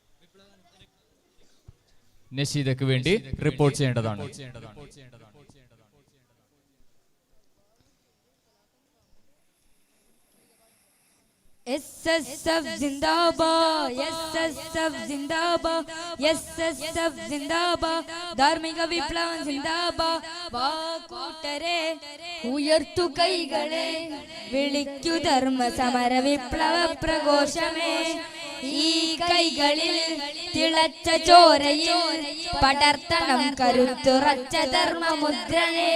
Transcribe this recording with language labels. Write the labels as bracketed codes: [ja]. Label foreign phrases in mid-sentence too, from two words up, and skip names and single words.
[ml] നശീദക്ക് വേണ്ടി റിപ്പോർട്ട് ചെയ്യേണ്ടതാണ്. [hi] SSF जिंदाबाद, SSF जिंदाबाद, SSF जिंदाबाद, [ml] ധാർമ്മിക വിപ്ലവം ജിന്ദാബാദ്. വാക്കൂട്ടരെ ഉയർത്തു കൈകളെ, വിളിക്കു ധർമ്മ സമര വിപ്ലവ പ്രഘോഷമേ. ഈ കൈകളിൽ തിളച്ച ചോരയിൽ പടർത്തണം കരുത്തുറച്ച ധർമ്മമുദ്രനെ.